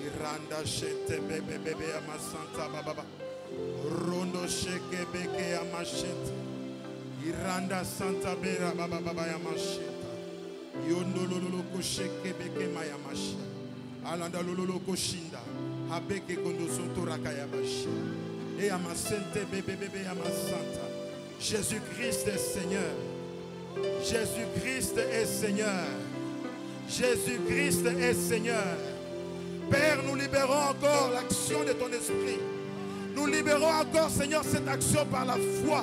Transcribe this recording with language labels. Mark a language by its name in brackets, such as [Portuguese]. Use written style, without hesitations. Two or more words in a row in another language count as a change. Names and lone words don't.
[French] Anda shete bebe bebe amasanta baba. Rondo sheke beke amashete. Iranda santa bera baba baba yamasheta. Yondo lolo kosheke beke mayamashi. Alanda lolo koshinda. Habeke kondo sonto rakayabashi. Et amasente bebe bebe amasanta. Jésus-Christ est Seigneur. Jésus-Christ est Seigneur. Jésus-Christ est Seigneur. Père, nous libérons encore l'action de ton esprit. Nous libérons encore, Seigneur, cette action par la foi.